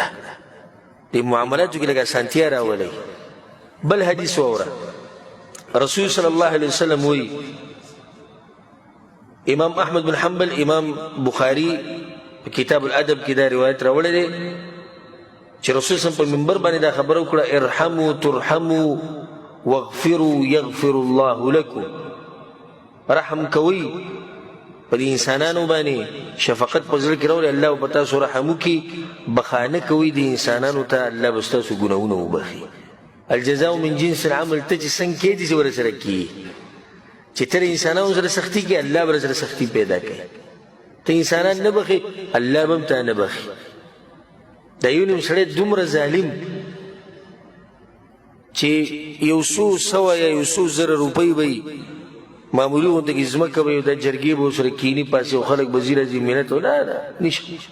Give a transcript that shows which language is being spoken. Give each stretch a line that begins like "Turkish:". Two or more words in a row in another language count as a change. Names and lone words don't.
Pashto: د معاملاتو کې لږ اسانتیا راولئ. بل حدیث واوره، رسول صلی الله علیه وسلم وایي، امام احمد بن حنبل، امام بخاری کتاب الادب کې دا روایت راوړی دی چې رسول صلی الله علیه وسلم په منبر باندې دا خبره وکړه،
Arabic: ارحموا ترحموا واغفروا یغفر الله لكم.
Pashto: رحم کوي په دې انسانانو باندې، شفقت په زړه کې راوړي، الله به تاسو رحم وکړي. بخانه کوي د انسانانو ته، الله به ستاسو ګناهونه وبخي.
Arabic: الجزاء من جنس العمل.
Pashto: ته چې څنګه کېږي چې ورسره کېږي، چې ته انسانانو سره سختي کوي، الله به سره سختي پیدا کوي. ته انسانان نه بخي، الله به هم تا نه بخي. دا یو نیم سړی دومره ظالم چې یو څو سوه یا یو څو زره روپۍ به یې معمولي غونته کې ځمکه به یې دا جرګې به ورسره کیني پاسې او خلک به ځي راځي مینت او نه نشته.